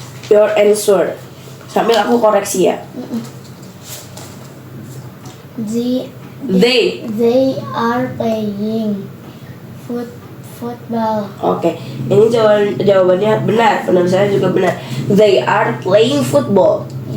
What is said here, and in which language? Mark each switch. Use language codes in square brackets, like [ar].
[en] Your answer. [id] Sambil aku koreksi ya. [en] They are playing football. [id] Oke, ini jawabannya benar. Benar, saya juga benar. [en] They are playing football.